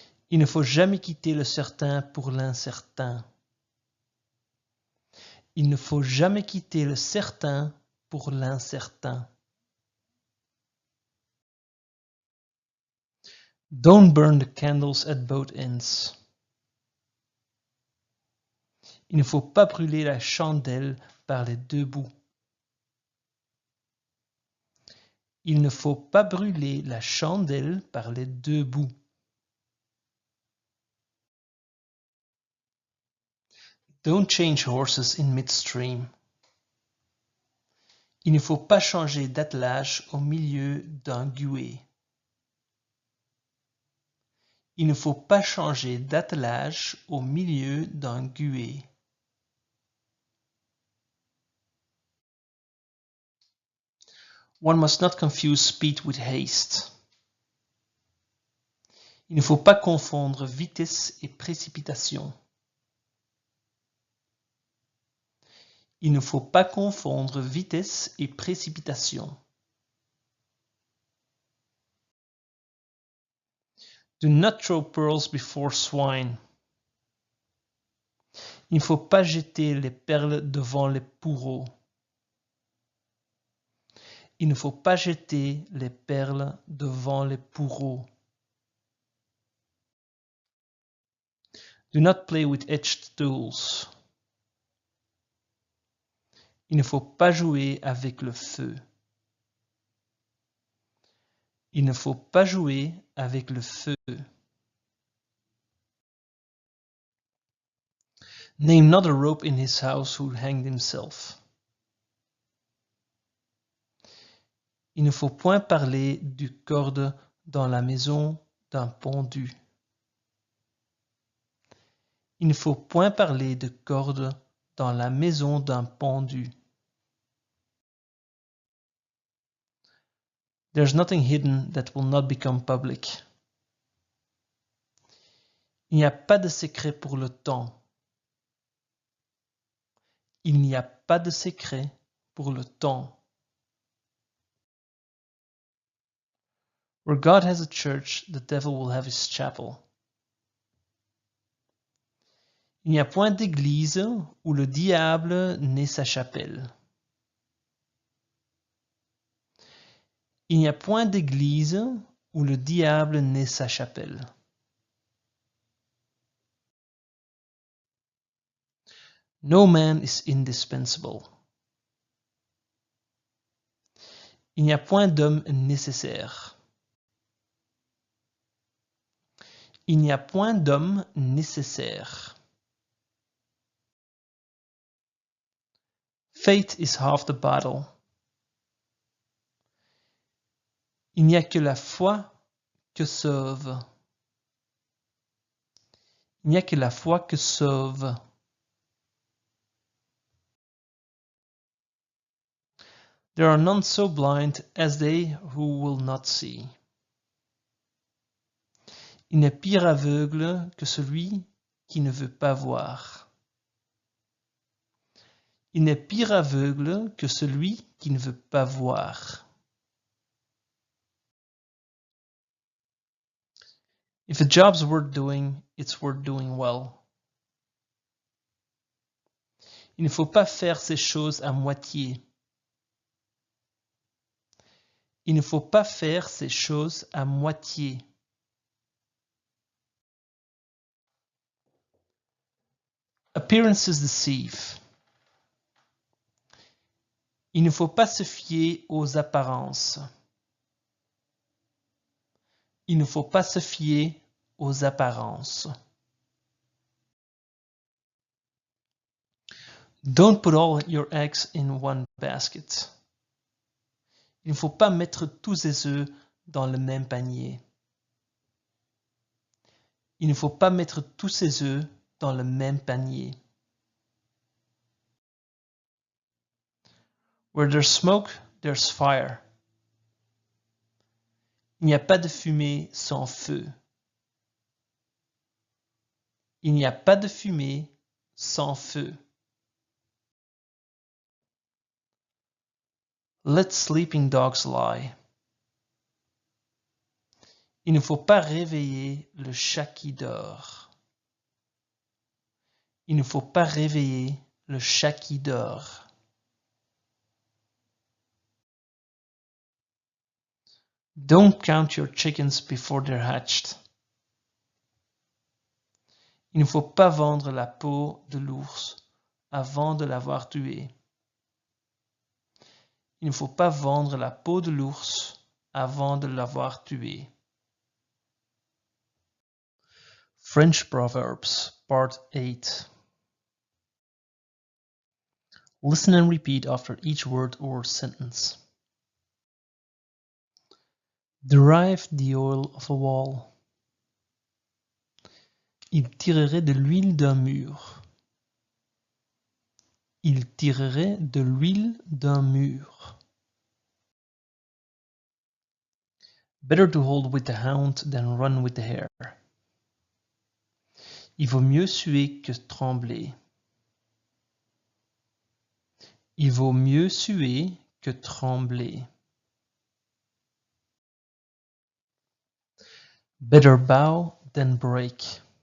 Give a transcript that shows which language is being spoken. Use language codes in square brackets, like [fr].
[fr] Il ne faut jamais quitter le certain pour l'incertain. Il ne faut jamais quitter le certain pour l'incertain. [en] Don't burn the candles at both ends. [fr] Il ne faut pas brûler la chandelle par les deux bouts. Il ne faut pas brûler la chandelle par les deux bouts. [en] Don't change horses in midstream. [fr] Il ne faut pas changer d'attelage au milieu d'un gué. Il ne faut pas changer d'attelage au milieu d'un gué. [en] One must not confuse speed with haste. [fr] Il ne faut pas confondre vitesse et précipitation. Il ne faut pas confondre vitesse et précipitation. [en] Do not throw pearls before swine. [fr] Il ne faut pas jeter les perles devant les pourreaux. Il ne faut pas jeter les perles devant les pourreaux. [en] Do not play with edged tools. [fr] Il ne faut pas jouer avec le feu. Il ne faut pas jouer avec le feu. [en] Name not a rope in his house who hanged himself. [fr] Il ne faut point parler du corde dans la maison d'un pendu. Il ne faut point parler de corde dans la maison d'un pendu. [en] There's nothing hidden that will not become public. [fr] Il n'y a pas de secret pour le temps. Il n'y a pas de secret pour le temps. [en] Where God has a church, the devil will have his chapel. [fr] Il n'y a point d'église où le diable n'ait sa chapelle. Il n'y a point d'église où le diable n'ait sa chapelle. [en] No man is indispensable. [fr] Il n'y a point d'homme nécessaire. Il n'y a point d'homme nécessaire. [en] Faith is half the battle. [fr] Il n'y a que la foi que sauve. Il n'y a que la foi que sauve. [en] There are none so blind as they who will not see. [fr] Il n'est pire aveugle que celui qui ne veut pas voir. Il n'est pire aveugle que celui qui ne veut pas voir. [en] If a job's worth doing, it's worth doing well. [fr] Il ne faut pas faire ces choses à moitié. Il ne faut pas faire ces choses à moitié. [en] Appearances deceive. [fr] Il ne faut pas se fier aux apparences. Il ne faut pas se fier aux apparences. [en] Don't put all your eggs in one basket. [fr] Il ne faut pas mettre tous ses œufs dans le même panier. Il ne faut pas mettre tous ses œufs dans le même panier. [en] Where there's smoke, there's fire. [fr] Il n'y a pas de fumée sans feu. Il n'y a pas de fumée sans feu. [en] Let sleeping dogs lie. [fr] Il ne faut pas réveiller le chat qui dort. Il ne faut pas réveiller le chat qui dort. [en] Don't count your chickens before they're hatched. [fr] Il ne faut pas vendre la peau de l'ours avant de l'avoir tué. Il ne faut pas vendre la peau de l'ours avant de l'avoir tué. [en] French Proverbs, Part 8. Listen and repeat after each word or sentence. Derive the oil of a wall. [fr] Il tirerait de l'huile d'un mur. Il tirerait de l'huile d'un mur. [en] Better to hold with the hound than run with the hare. [fr] Il vaut mieux suer que trembler. Il vaut mieux suer que trembler. [en] Better bow than break.